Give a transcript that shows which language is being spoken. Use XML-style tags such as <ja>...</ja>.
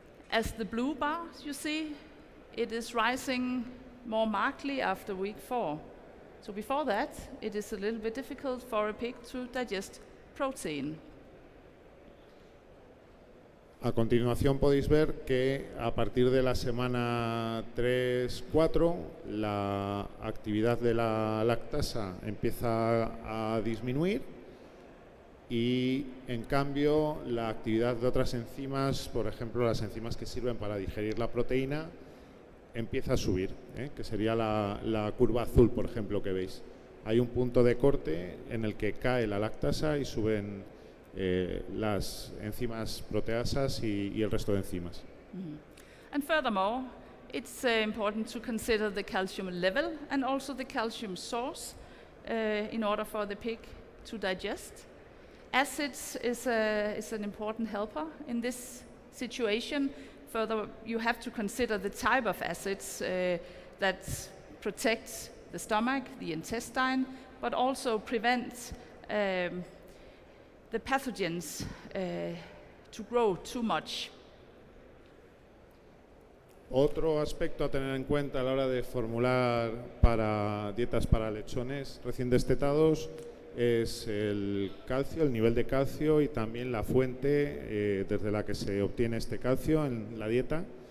<en>As the blue bars you see, it is rising more markedly after week 4. So before that, it is a little bit difficult for a pig to digest protein.</en> <es>A continuación podéis ver que a partir de la semana 3-4 la actividad de la lactasa empieza a disminuir, y en cambio la actividad de otras enzimas, por ejemplo las enzimas que sirven para digerir la proteína, empieza a subir, que sería la curva azul, por ejemplo, que veis. Hay un punto de corte en el que cae la lactasa y suben las enzimas proteasas y el resto de enzimas.</es> <en>And furthermore, it's important to consider the calcium level and also the calcium source in order for the pig to digest. Acids is an important helper in this situation. Further, you have to consider the type of acids that protect the stomach, the intestine, but also prevent the pathogens to grow too much.</en> <es>Otro aspecto a tener en cuenta a la hora de formular para dietas para lechones recién destetados es el calcio, el nivel de calcio, y también la fuente desde la que se obtiene este calcio en la dieta.</es>